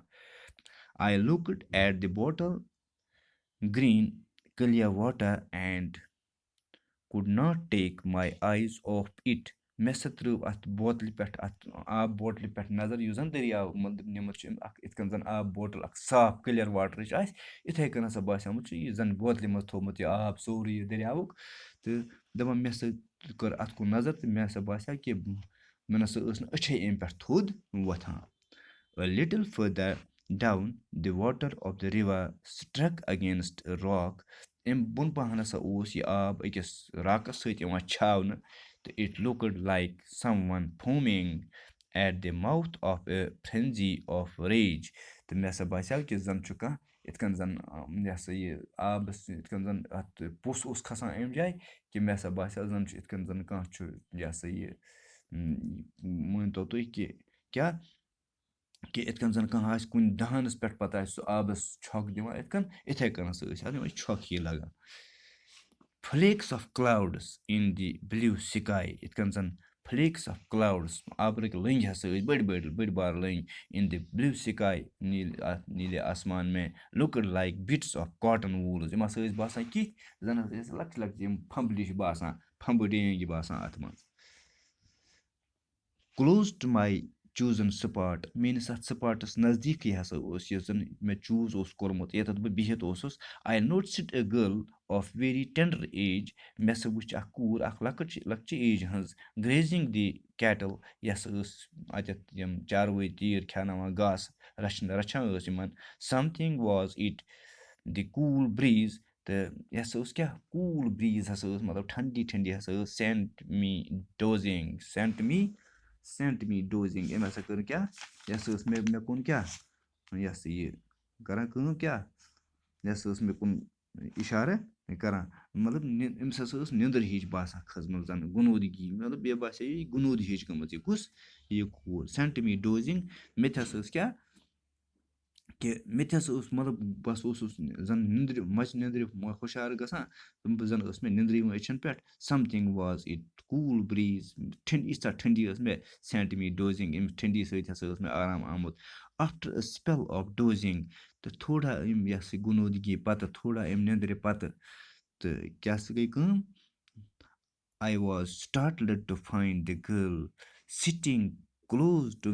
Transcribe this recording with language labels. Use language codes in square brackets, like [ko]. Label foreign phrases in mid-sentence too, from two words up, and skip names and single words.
[en] I looked at the bottle green clear water and could not take my eyes off it. [ks] مےٚ ہسا ترٛٲو اَتھ بوتلہِ پٮ۪ٹھ اَتھ آب بوٹلہِ پٮ۪ٹھ نظر یُس زَن دٔریاو مطلب نِمٕژ چھِ اکھ یِتھ کٔنۍ زَن آب بوٹل اکھ صاف کٕلیر واٹرٕچ آسہِ یِتھٕے کٔنۍ ہسا باسیومُت چھُ یہِ زَن بوتلہِ منٛز تھوٚومُت یہِ آب سورُے یہِ دٔریاوُک تہٕ دَپان مےٚ سۭتۍ کٔر اَتھ کُن نظر تہٕ مےٚ ہسا باسیو کہِ مےٚ نسا ٲس نہٕ أچھے اَمہِ پٮ۪ٹھ تھوٚد وۄتھان. [en] A little further down the water of the river struck against a rock. [ks] اَمہِ بۄن پہن ہسا اوس یہِ آب أکِس راکَس سۭتۍ یِوان چھاونہٕ تہٕ [en] it looked like someone foaming at the mouth of a frenzy of rage. [ks] تہٕ مےٚ ہسا باسیو کہِ زَن چھُ کانٛہہ یِتھ کٔنۍ زَن یہِ ہسا یہِ آبَس یِتھ کٔنۍ زَن اَتھ پوٚس اوس کھسان اَمہِ جایہِ کہِ مےٚ ہسا باسیو زَن چھُ یِتھ کٔنۍ زَن کانٛہہ چھُ یہِ ہسا یہِ مٲنۍتو تُہۍ کہِ کیٛاہ کہِ یِتھ کٔنۍ زَن کانٛہہ آسہِ کُنہِ دہانَس پٮ۪ٹھ پَتہٕ آسہِ سُہ آبَس چھۄکھ دِوان یِتھ کٔنۍ یِتھَے کٔنۍ ہسا ٲسۍ اَتھ یِمَے چھۄکھ ہی لگان. [en] Flakes of clouds in the blue sky. [ks] یِتھ کٔنۍ زَن [en] flakes of clouds [ks] آبرٕکۍ لٔنٛگۍ ہسا ٲسۍ بٔڑۍ بار لٔنٛگۍ [en] in the blue sky [hi] نیٖلے آسمان میں [en] looked like bits of cotton wools. [ks] یِم ہسا ٲسۍ باسان کِتھۍ زَن ہسا ٲسۍ لۄکچہِ لۄکچہِ یِم پھمبلہِ چھِ باسان پھمبہٕ ڈینٛگۍ باسان اَتھ منٛز. [en] close to my chosen spot [ks] میٲنِس اَتھ سپاٹَس نزدیٖکٕے ہسا اوس یُس زَن مےٚ چوٗز اوس کوٚرمُت ییٚتٮ۪تھ بہٕ بِہِتھ اوسُس [en] I noticed a girl of very tender age [ks] مےٚ ہسا وٕچھ اکھ کوٗر اکھ لۄکچہِ ایجہِ ہٕنٛز [en] grazing the cattle [ks] یۄس ٲس اَتٮ۪تھ یِم چاروٲے تیٖر کھٮ۪ناوان گاسہٕ رَچھان ٲس یِمن [en] something was it the cool breeze [ks] تہٕ یہِ ہسا اوس کیٛاہ [en] cool breeze [ks] ہسا ٲس مطلب [hi] ठंडी ठंडी [ks] ہسا ٲس [en] sent me dozing [ks] أمۍ ہسا کٔر کیٛاہ یہِ ہسا ٲس مےٚ کُن کیٛاہ یہِ ہسا یہِ کران کٲم کیٛاہ یہِ ہسا ٲس مےٚ کُن اِشارٕ کران مطلب أمِس ہسا ٲس نیٚنٛدٕر ہِش باسان کھٔژمٕژ زَن گُنوٗدگی مطلب بیٚیہِ باسے یہِ گُنوٗد ہِش گٔمٕژ یہِ کُس یہِ کوٗر [en] sent me dozing [ks] مےٚ تہِ ہسا ٲس کیٛاہ کہِ مےٚ تہِ ہسا اوس مطلب بہٕ ہسا اوسُس زَن نیٚنٛدرِ مَچہِ نیٚنٛدرِ ہُشار گژھان بہٕ زَن ٲس مےٚ نیٚنٛدرِ یِوان أچھَن پٮ۪ٹھ [en] something was it cool breeze [ks] ییٖژاہ ٹھنڈی ٲس مےٚ [en] sent me dozing [ks] أمِس ٹھنڈی سۭتۍ ہسا ٲس مےٚ آرام آمُت [en] after a spell of dozing [ks] تہٕ تھوڑا أمۍ یۄس یہِ گُنوٗدگی پَتہٕ تھوڑا أمۍ نیٚنٛدرِ پَتہٕ تہٕ کیٛاہ سا گٔے کٲم [en] I was startled to find the girl sitting close to